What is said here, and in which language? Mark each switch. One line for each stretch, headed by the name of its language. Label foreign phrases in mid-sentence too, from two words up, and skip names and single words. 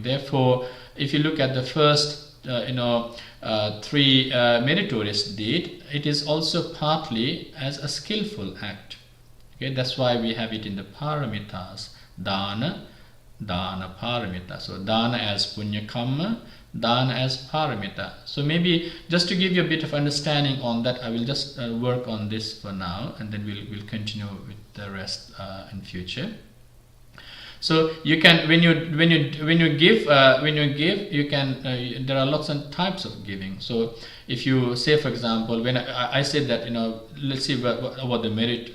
English: Therefore, if you look at the first 3 meritorious deed, it is also partly as a skillful act. Okay, that's why we have it in the paramitas.
Pali: Dana paramita.
English: So dana as
Pali: punya kamma,
English: dana as paramita. So maybe just to give you a bit of understanding on that, I will just work on this for now, and then we'll continue with the rest in future. So you can, when you give, you can. There are lots of types of giving. So if you say, for example, when I said that, let's see about the merit.